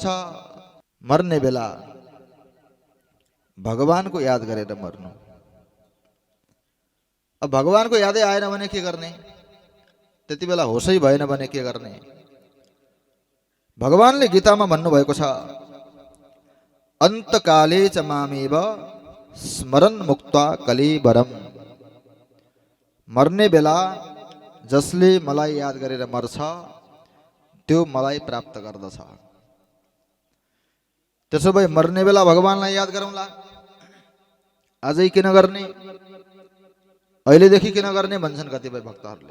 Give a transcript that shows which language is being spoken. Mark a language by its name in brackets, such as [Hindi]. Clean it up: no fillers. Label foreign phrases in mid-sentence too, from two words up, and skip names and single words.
[Nepali] मर्ने बेला भगवानको याद गरेर मर्नु। अब भगवानको यादै आएन भने के गर्ने? त्यति बेला होसै भएन भने के गर्ने? भगवानले गीतामा भन्नुभएको छ, [Sanskrit] अन्तकाले च मामेव स्मरन् मुक्त्वा कलेवरम। [Nepali] मर्ने बेला जसले मलाई याद गरेर मर्छ त्यो मलाई प्राप्त गर्दछ। त्यसो भए मर्ने बेला भगवानलाई याद गरौँला। आजै किन गर्ने? अहिलेदेखि किन गर्ने भन्छन् कतिपय भक्तहरूले।